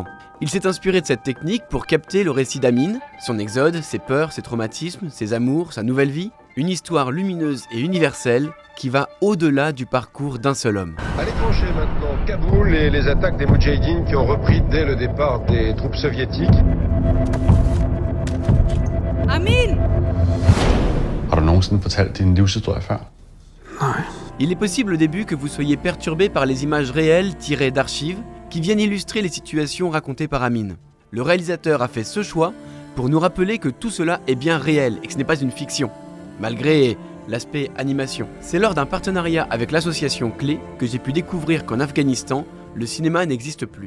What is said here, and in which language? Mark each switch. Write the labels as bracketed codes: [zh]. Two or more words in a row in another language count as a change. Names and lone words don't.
[fr] Il s'est inspiré de cette technique pour capter le récit d'Amin, son exode, ses peurs, ses traumatismes, ses amours, sa nouvelle vie. Une histoire lumineuse et universelle qui va au-delà du parcours d'un seul homme. À l'étranger maintenant, Kaboul et les attaques des Moudjahidines qui ont repris dès le départ des troupes soviétiques. Amin! [da] Har du nogensinde fortalt din livshistorie før? Nej. [fr] Il est possible au début que vous soyez perturbé par les images réelles tirées d'archives qui viennent illustrer les situations racontées par Amin. Le réalisateur a fait ce choix pour nous rappeler que tout cela est bien réel et que ce n'est pas une fiction, malgré l'aspect animation. C'est lors d'un partenariat avec l'association Clé que j'ai pu découvrir qu'en Afghanistan, le cinéma n'existe plus.